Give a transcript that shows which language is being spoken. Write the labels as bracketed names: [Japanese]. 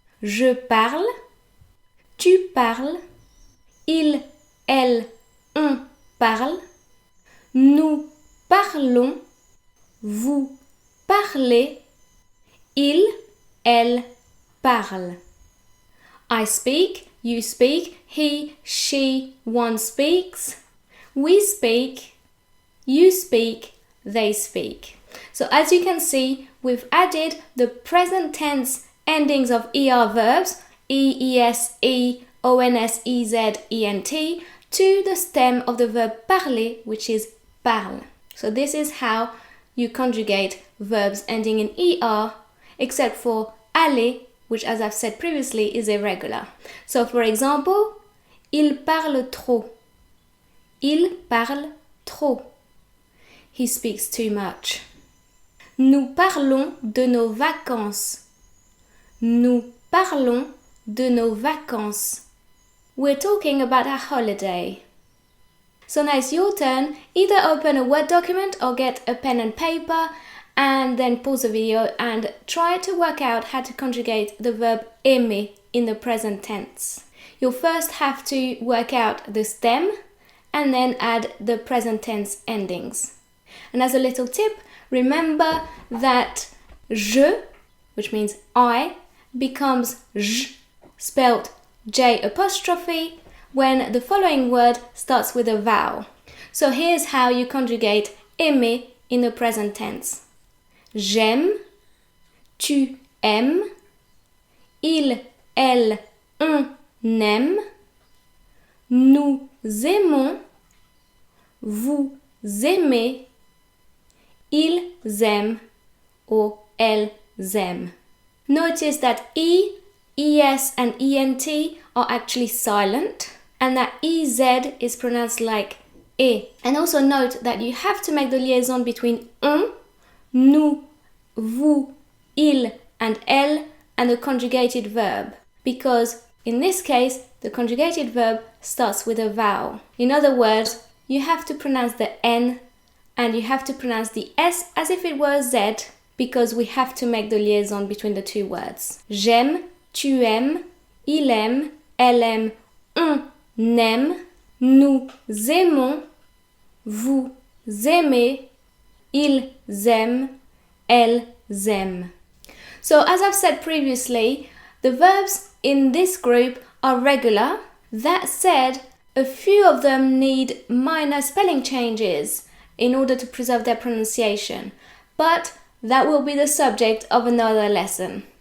[French] Je parle, tu parles, il, elle, on parle, nous parlons, vous parlez, il, elle parle. [English] I speak, you speak, he, she, one speaks, we speak, you speak, they speak. So as you can see, we've added the present tense endings of ER verbs, E, ES, E, ONS, EZ, ENT, to the stem of the verb parler, which is parle. So this is how you conjugate verbs ending in ER, except for aller, which, as I've said previously, is irregular. So for example, [French] il parle trop. Il parle trop. [English] He speaks too much. [French] Nous parlons de nos vacances. Nous parlons de nos vacances. [English] We're talking about our holiday. So now it's your turn. Either open a Word document or get a pen and paper and then pause the video and try to work out how to conjugate the verb aimer in the present tense. You'll first have to work out the stem and then add the present tense endings. And as a little tip, remember that je, which means I, becomes j, spelled J apostrophe, when the following word starts with a vowel. So here's how you conjugate aimer in the present tense. [French] J'aime, tu aimes, il, elle, on aime, nous aimons, vous aimez, ils aiment, or elles aiment. [English] Notice that E, ES and ENT are actually silent. and that EZ is pronounced like E. And also note that you have to make the liaison between on, nous, vous, il, and elle, and the conjugated verb, because in this case, the conjugated verb starts with a vowel. In other words, you have to pronounce the N and you have to pronounce the S as if it were a Z, because we have to make the liaison between the two words. [French] J'aime, tu aimes, il aime, elle aime, on aime, nous aimons, vous aimez, ils aiment, elles aiment. [English] So as I've said previously, the verbs in this group are regular. That said, a few of them need minor spelling changes in order to preserve their pronunciation, but that will be the subject of another lesson.